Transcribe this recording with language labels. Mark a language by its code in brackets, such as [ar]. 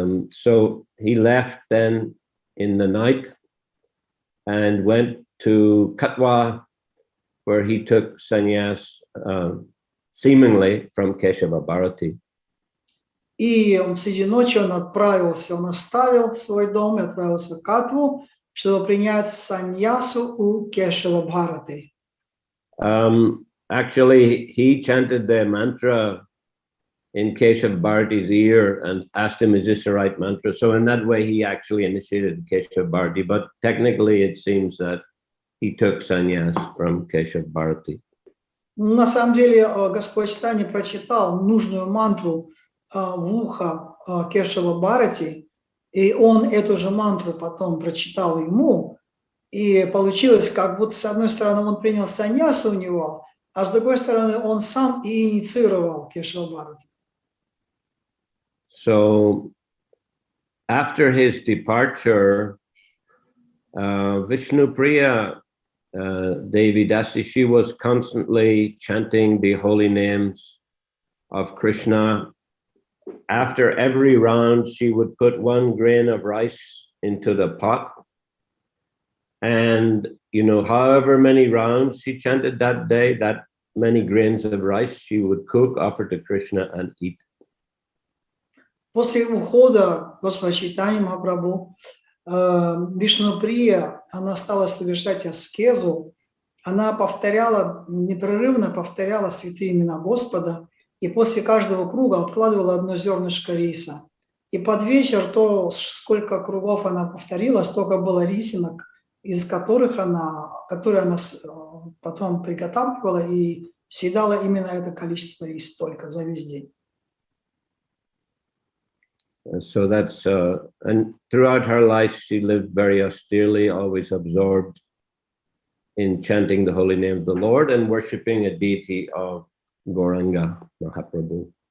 [en] So he left then in the night and went to Katwa, where he took sannyas seemingly from Keshava Bharati. [ru] И среди ночи он оставил свой дом и отправился в Катву, чтобы принять саньясу у Кешава Бхараты. [en] Actually, he chanted the mantra in Keshav Bharati's ear and asked him, is this the right mantra? So in that way, he actually initiated Keshav Bharati, but technically it seems that he took sannyas from Keshav Bharati. [ru] На самом деле, Господь Чайтанья прочитал нужную мантру в ухо Кешава Бхарати, и он эту же мантру потом прочитал ему, и получилось, как будто с одной стороны он принял саньясу у него, а с другой стороны он сам и инициировал Кешава Бхарати. [en] So after his departure, Vishnupriya Devi Dasi, she was constantly chanting the holy names of Krishna. After every round, she would put 1 grain of rice into the pot. And, you know, however many rounds she chanted that day, that many grains of rice she would cook, offer to Krishna and eat. [ru] После ухода Господа Чайтаньи Махапрабху Вишнуприя, она стала совершать аскезу, она непрерывно повторяла святые имена Господа, и после каждого круга откладывала одно зернышко риса. И под вечер то, сколько кругов она повторила, столько было рисинок, из которые она потом приготавливала и съедала именно это количество риса только за весь день. [en] So that's, and throughout her life, she lived very austerely, always absorbed in chanting the holy name of the Lord and worshipping a deity of Gauranga Mahaprabhu.